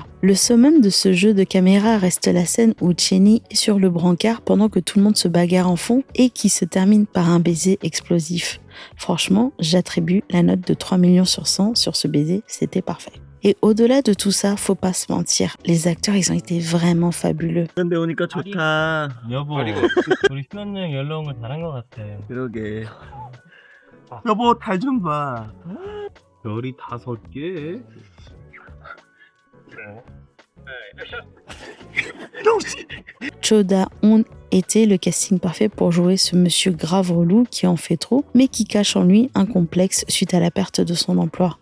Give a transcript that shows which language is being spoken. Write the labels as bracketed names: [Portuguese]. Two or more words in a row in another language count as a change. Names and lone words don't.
[French] Le summum de ce jeu de caméra reste la scène où Cheney est sur le brancard pendant que tout le monde se bagarre en fond et qui se termine par un baiser explosif. Franchement, j'attribue la note de 3 millions sur 100 sur ce baiser, c'était parfait. Et au-delà de tout ça, faut pas se mentir, les acteurs, ils ont été vraiment fabuleux. [Korean] 그런데 오니까 좋다. 여보, 우리 신혼여행 연락 온 거 잘한 것 같아. 그러게. 여보 달 좀 봐. 별이 5개? [French] Cho Da-hoon était le casting parfait pour jouer ce monsieur grave relou qui en fait trop, mais qui cache en lui un complexe suite à la perte de son emploi.